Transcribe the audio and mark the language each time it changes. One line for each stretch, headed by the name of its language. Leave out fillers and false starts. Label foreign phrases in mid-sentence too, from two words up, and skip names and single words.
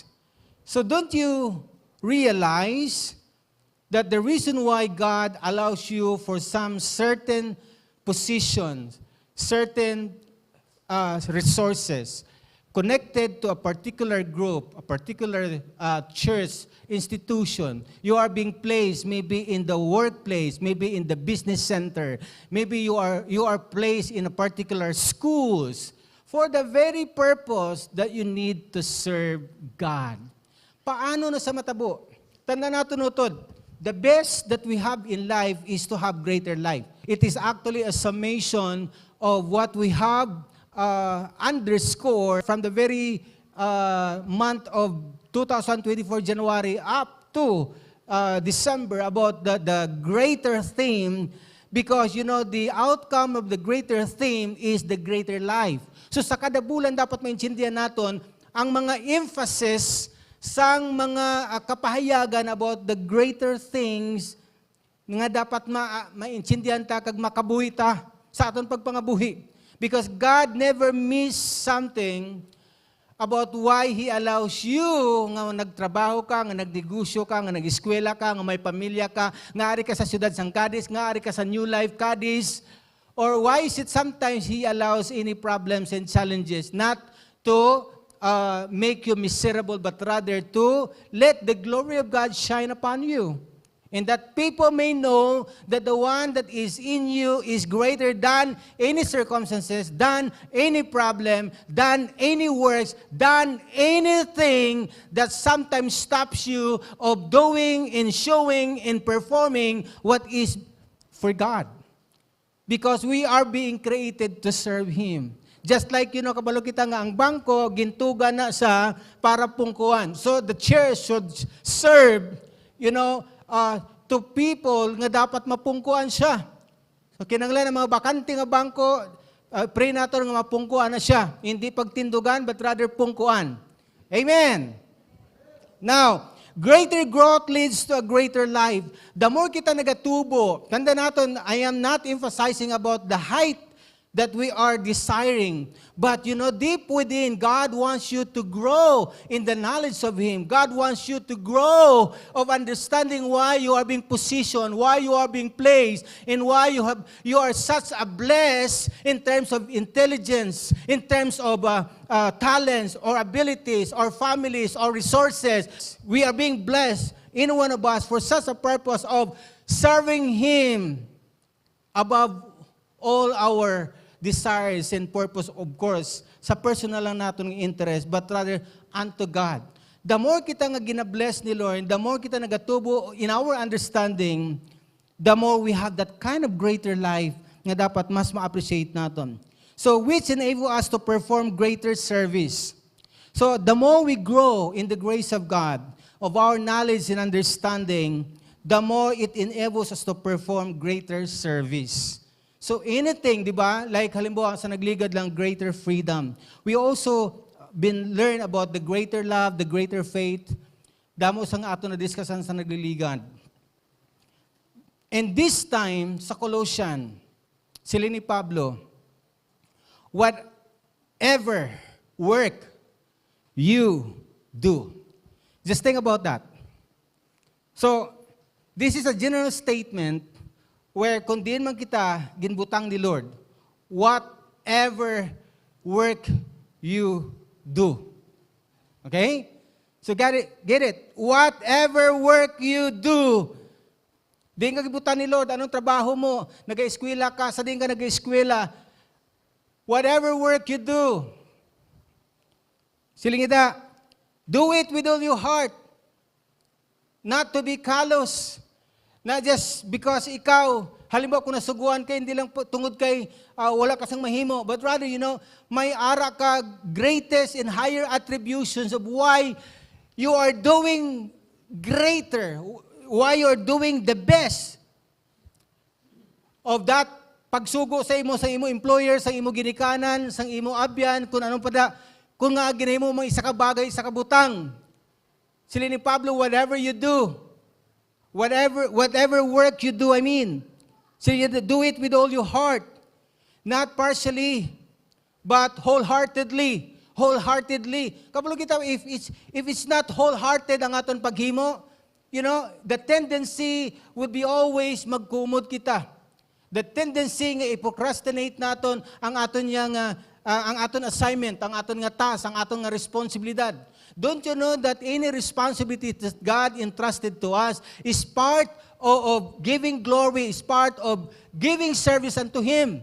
English: So don't you realize that the reason why God allows you for some certain positions, certain resources, connected to a particular group, a particular church, institution. You are being placed maybe in the workplace, maybe in the business center, maybe you are placed in a particular schools for the very purpose that you need to serve God.
Hiligaynon: Paano na sa matabo? Tanda natin utod.
English: The best that we have in life is to have greater life. It is actually a summation of what we have underscore from the very month of 2024 January up to December about the greater theme, because the outcome of the greater theme is the greater life.
Hiligaynon: So sa kada bulan dapat maintindihan naton ang mga emphasis sang mga kapahayagan
English: about the greater things
Hiligaynon: nga dapat maintindihan ta kag makabuhi ta sa aton pagpangabuhi.
English: Because God never missed something about why He allows you
Hiligaynon: nga nagtrabaho ka, nga nagnegosyo ka, nga nag-eskwela ka, nga may pamilya ka, nga ari ka sa siyudad sang Cadiz, nga ari ka sa New Life Cadiz,
English: or why is it sometimes He allows any problems and challenges not to make you miserable, but rather to let the glory of God shine upon you. And that people may know that the one that is in you is greater than any circumstances, than any problem, than any works, than anything that sometimes stops you of doing and showing and performing what is for God. Because we are being created to serve Him. Just like,
Hiligaynon: kabalo kita nga ang bangko, gintuga na sa para pungkuan.
English: So the church should serve, to people
Hiligaynon: nga dapat mapungkuan siya. So kinanglan ang mga bakante nga bangko, pray nato nga mapungkuan na siya. Hindi pagtindugan,
English: but rather pungkuan. Amen. Now, greater growth leads to a greater life. The more
Hiligaynon: kita nagatubo, tanda natin,
English: I am not emphasizing about the height that we are desiring. But deep within, God wants you to grow in the knowledge of Him. God wants you to grow of understanding why you are being positioned, why you are being placed, and why you are such a blessed in terms of intelligence, in terms of talents or abilities or families or resources. We are being blessed, in one of us, for such a purpose of serving Him above all our desires and purpose, of course,
Filipino: sa personal lang natin ng interest,
English: but rather unto God. The more
Hiligaynon: kita nga ginabless ni Lord,
English: the more
Hiligaynon: kita nagatubo
English: in our understanding, the more we have that kind of greater life
Hiligaynon: nga dapat mas ma-appreciate natin.
English: So, which enable us to perform greater service. So, the more we grow in the grace of God, of our knowledge and understanding, the more it enables us to perform greater service. So anything,
Hiligaynon: di ba? Like halimbawa sa nagligad lang,
English: greater freedom. We also been learn about the greater love, the greater faith.
Hiligaynon: Damo sang ato na discussion sa nagliligad.
English: And this time,
Hiligaynon: sa Colossian, sila ni Pablo,
English: whatever work you do. Just think about that. So, this is a general statement where
Hiligaynon: kung diin man kita, ginbutang ni Lord,
English: whatever work you do. Okay? So get it. Whatever work you do.
Hiligaynon: Diin ka gibutan ni Lord, anong trabaho mo? Nag-eskwela ka, sa diin ka nag-eskwela.
English: Whatever work you do. Silingida, do it with all your heart. Not to be callous. Not just because
Hiligaynon: ikaw, halimbawa kung nasuguan ka, hindi lang tungod kay wala kasang mahimo,
English: but rather,
Hiligaynon: may ara ka
English: greatest and higher attributions of why you are doing greater, why you are doing the best of that
Hiligaynon: pagsugo sa imo employer, sa imo ginikanan, sa imo abyan, kung anong kung nga ginahimo mo isa ka bagay, isa ka butang. Sila ni Pablo,
English: whatever you do, whatever work you do, so you do it with all your heart, not partially, but wholeheartedly.
Hiligaynon: Kapag kita,
English: if it's not wholehearted
Hiligaynon: ang aton paghimo,
English: the tendency would be always
Hiligaynon: magkumod kita. The tendency nga i-procrastinate naton ang aton assignment, ang aton nga task, ang aton nga responsibilidad.
English: Don't you know that any responsibility that God entrusted to us is part of giving glory, is part of giving service unto Him?